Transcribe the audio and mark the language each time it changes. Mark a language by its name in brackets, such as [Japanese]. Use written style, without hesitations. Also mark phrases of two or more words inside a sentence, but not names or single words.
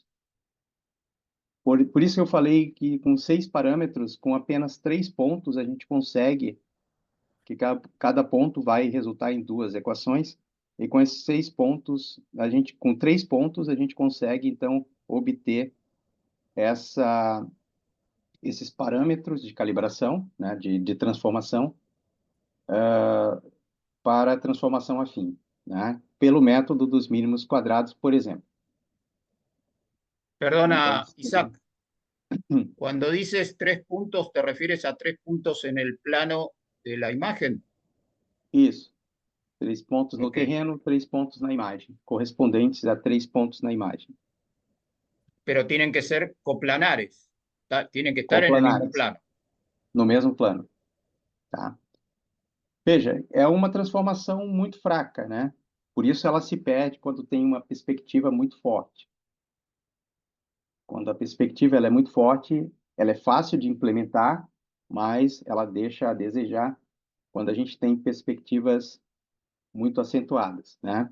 [Portuguese] Por isso que eu falei que com seis parâmetros, com apenas três pontos, a gente consegue que cada ponto vai resultar em duas equações, e com esses seis pontos, com três pontos, a gente consegue, então, obter essa, esses parâmetros de calibração, né, de transformação, para a transformação afim, né, pelo método dos mínimos quadrados, por exemplo. Então, [Spanish] Perdona, Isaac, cuando dices 3 puntos, ¿te refieres a 3 puntos en el plano de la imagen? [Portuguese] isso. Três pontos no Ok. terreno, três pontos na imagem, correspondentes a três pontos na imagem. [Spanish] Pero tienen que ser coplanares. Tienen que estar en el mismo [Portuguese] coplanares, [Spanish] plano. [Portuguese] no mesmo plano, tá? Veja, é uma transformação muito fraca, né? Por isso ela se perde quando tem uma perspectiva muito forte. Quando a perspectiva ela é muito forte, ela é fácil de implementar, mas ela deixa a desejar quando a gente tem perspectivas muito acentuadas, né?